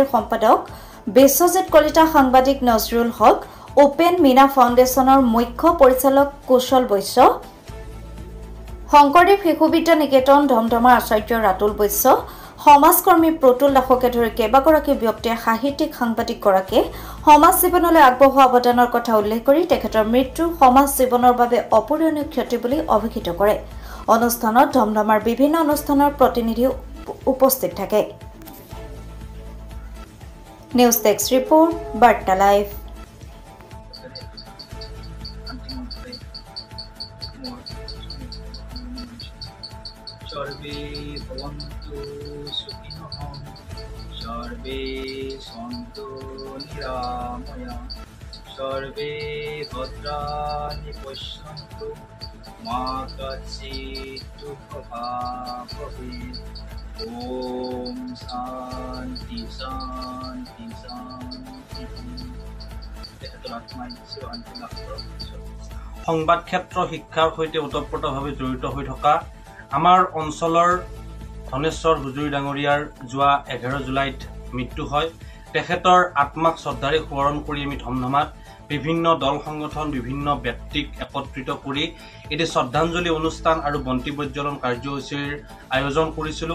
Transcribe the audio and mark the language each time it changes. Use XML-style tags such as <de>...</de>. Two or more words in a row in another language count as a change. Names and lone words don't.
<as>সম্পাদক বিশ্বজিৎ কলিতা, সাংবাদিক নজৰুল হক, ওপেন মীনা ফাউণ্ডেশ্যনৰ মুখ্য পৰিচালক কুশল বৈশ্য, শংকৰদেৱ শিশু বিদ্যা নিকেতন ধমধমাৰ আচাৰ্য ৰাতুল বৈশ্য, সমাজকৰ্মী প্ৰতুল দাসকে ধৰি কেইবাগৰাকী ব্যক্তিয়ে সাহিত্যিক সাংবাদিকগৰাকীয়ে সমাজ জীৱনলৈ আগবঢ়োৱা অৱদানৰ কথা উল্লেখ কৰি তেখেতৰ মৃত্যু সমাজ জীৱনৰ বাবে অপূৰণীয় ক্ষতি বুলি অভিহিত কৰে। অনুষ্ঠানত ধমধমাৰ বিভিন্ন অনুষ্ঠানৰ প্ৰতিনিধি উপস্থিত থাকে।</as> <en>News Desk Report, বাৰ্তা লাইভ।</en> <sa>सर्वे भवन्तु सुखिनः, सर्वे सन्तु निरामया, सर्वे भद्राणि पश्यन्तु, मा कश्चित् दुःखभाग् भवेत्। ॐ शान्ति शान्ति शान्ति।</sa> <as>সংবাদ ক্ষেত্ৰ শিক্ষাৰ সৈতে ওতঃপ্ৰোতভাৱে জড়িত হৈ থকা আমাৰ অঞ্চলৰ ধনেশ্বৰ হুজুৰী ডাঙৰীয়াৰ যোৱা 11 জুলাইত মৃত্যু হয়। তেখেতৰ আত্মাক শ্ৰদ্ধাৰে সোঁৱৰণ কৰি আমি ধমধমাত বিভিন্ন দল সংগঠন, বিভিন্ন ব্যক্তিক একত্ৰিত কৰি এটি শ্ৰদ্ধাঞ্জলি অনুষ্ঠান আৰু বন্তি প্ৰজ্বলন কাৰ্যসূচীৰ আয়োজন কৰিছিলোঁ।</as>